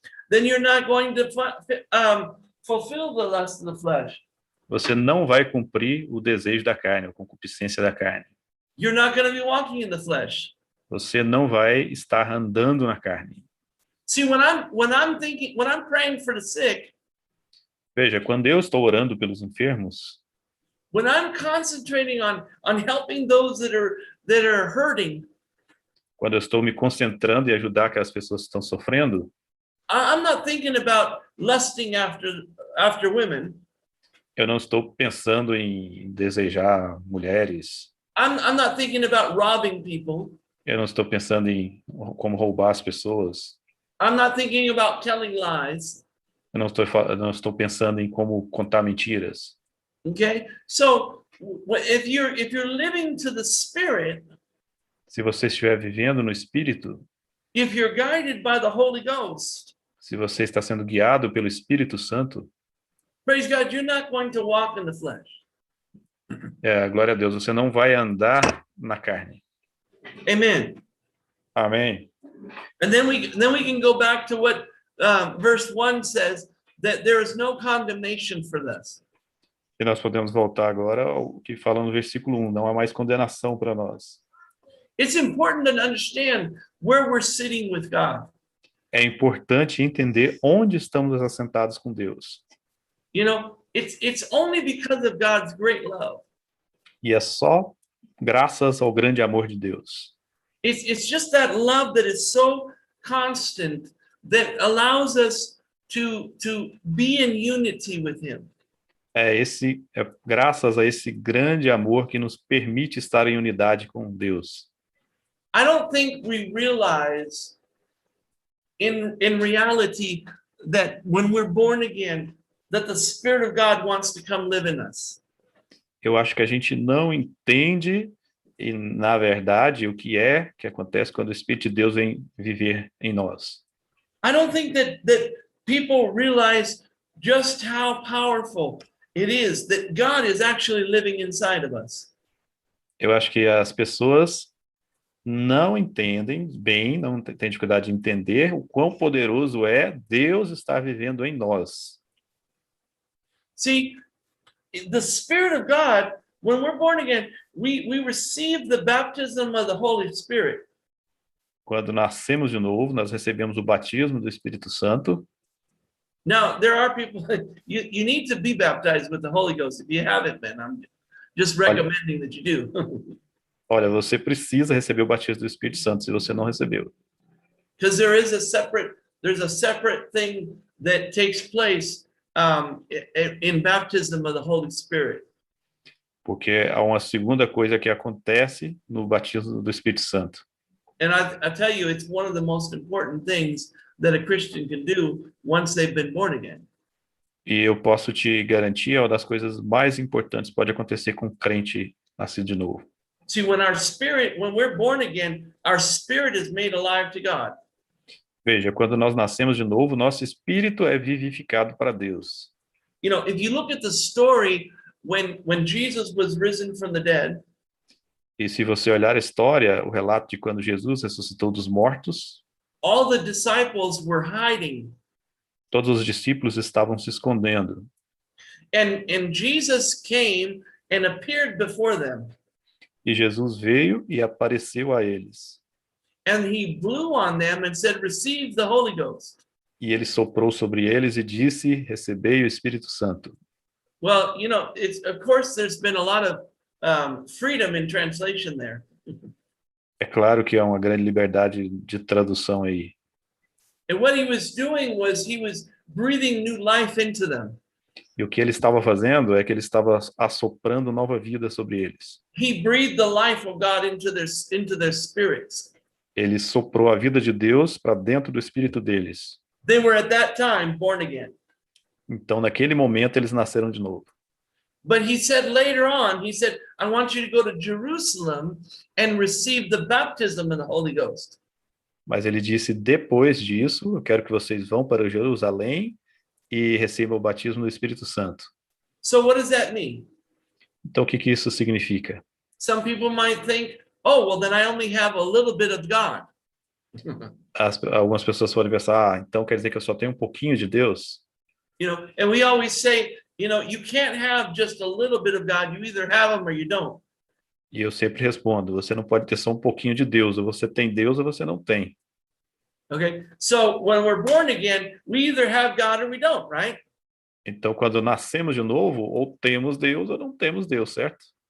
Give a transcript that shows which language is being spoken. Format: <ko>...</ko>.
<en>then you're not going to fulfill the lust of the flesh.</en> <pt>você não vai cumprir o desejo da carne, a concupiscência da carne.</pt> <en>You're not going to be walking in the flesh.</en> <pt>Você não vai estar andando na carne.</pt> <en>See, when I'm praying for the sick,</en> <pt>Veja, quando eu estou orando pelos enfermos,</pt> <en>when I'm concentrating on helping those that are hurting,</en> <pt>quando eu estou me concentrando em ajudar aquelas pessoas que estão sofrendo,</pt> <en>I'm not thinking about lusting after women.</en> <pt>eu não estou pensando em desejar mulheres.</pt> <en>I'm not thinking about robbing people.</en> <pt>Eu não estou pensando em como roubar as pessoas.</pt> <en>I'm not thinking about telling lies.</en> <pt>Eu não estou pensando em como contar mentiras.</pt> <en>Okay? So if you're living to the Spirit,</en> <pt>Se você estiver vivendo no Espírito,</pt> <en>if you're guided by the Holy Ghost,</en> <pt>se você está sendo guiado pelo Espírito Santo,</pt> <en>praise God, you're not going to walk in the flesh.</en> <pt>glória a Deus, você não vai andar na carne.</pt> <en>Amen.</en> <pt>Amém.</pt> <en>And then we can go back to what verse 1 says, that there is no condemnation for this.</en> <pt>E nós podemos voltar agora ao que fala no versículo 1, não há mais condenação para nós.</pt> <en>It's important to understand where we're sitting with God.</en> <pt>É importante entender onde estamos assentados com Deus.</pt> <en>You know, it's only because of God's great love.</en> <pt>E é só graças ao grande amor de Deus.</pt> <en>It's just that love that is so constant that allows us to be in unity with Him.</en> <pt>É graças a esse grande amor que nos permite estar em unidade com Deus.</pt> <en>I don't think we realize in reality that when we're born again, that the Spirit of God wants to come live in us.</en> <pt>Eu acho que a gente não entende, e na verdade, o que acontece quando o Espírito de Deus vem viver em nós.</pt> <en>I don't think that people realize just how powerful it is that God is actually living inside of us.</en> <pt>Eu acho que as pessoas não entendem bem, não têm dificuldade de entender o quão poderoso é Deus estar vivendo em nós.</pt> <en>See, the Spirit of God, when we're born again, we receive the baptism of the Holy Spirit.</en> <pt>Quando nascemos de novo, nós recebemos o batismo do Espírito Santo.</pt> <en>Now, there are people, you need to be baptized with the Holy Ghost. If you haven't been, I'm just recommending that you do.</en> <pt>Olha, você precisa receber o batismo do Espírito Santo se você não recebeu.</pt> <en>Because there's a separate thing that takes place in baptism of the Holy Spirit.</en> <pt>Porque há uma segunda coisa que acontece no batismo do Espírito Santo.</pt> <en>And I tell you, it's one of the most important things that a Christian can do once they've been born again.</en> <pt>E eu posso te garantir, é uma das coisas mais importantes que pode acontecer com um crente nascido de novo.</pt> <en>See, when we're born again, our spirit is made alive to God.</en> <pt>Veja, quando nós nascemos de novo, nosso espírito é vivificado para Deus.</pt> <en>You know, if you look at the story when Jesus was risen from the dead,</en> <pt>E se você olhar a história, o relato de quando Jesus ressuscitou dos mortos,</pt> <en>all the disciples were hiding.</en> <pt>todos os discípulos estavam se escondendo.</pt> <en>And Jesus came and appeared before them.</en> <pt>E Jesus veio e apareceu a eles.</pt> <en>And he blew on them and said, "Receive the Holy Ghost."</en> <pt>E ele soprou sobre eles e disse, recebei o Espírito Santo.</pt> <en>Well, you know, of course there's been a lot of freedom in translation there.</en> <pt>É claro que há uma grande liberdade de tradução aí.</pt> <en>And what he was doing was he was breathing new life into them.</en> <pt>E o que ele estava fazendo é que ele estava assoprando nova vida sobre eles.</pt> <en>He breathed the life of God into their spirits.</en> <pt>Ele soprou a vida de Deus para dentro do espírito deles.</pt> <en>They were at that time born again.</en> <pt>Então, naquele momento, eles nasceram de novo.</pt> <en>But he said later on, he said, "I want you to go to Jerusalem and receive the baptism of the Holy Ghost."</en> <pt>Mas ele disse, depois disso, eu quero que vocês vão para Jerusalém e recebam o batismo do Espírito Santo.</pt> <en>So what does that mean?</en> <pt>Então, o que que isso significa?</pt> <en>Some people might think, "Oh, well, then I only have a little bit of God."</en> <pt>Algumas pessoas podem pensar, então quer dizer que eu só tenho um pouquinho de Deus?</pt> <en>You know, and we always say, you know, you can't have just a little bit of God. You either have him or you don't.</en> <pt>E eu sempre respondo, você não pode ter só um pouquinho de Deus, ou você tem Deus ou você não tem.</pt> <en>Okay, so when we're born again, we either have God or we don't, right?</en> <pt>Então, quando nascemos de novo, ou temos Deus ou não temos Deus, certo?</pt>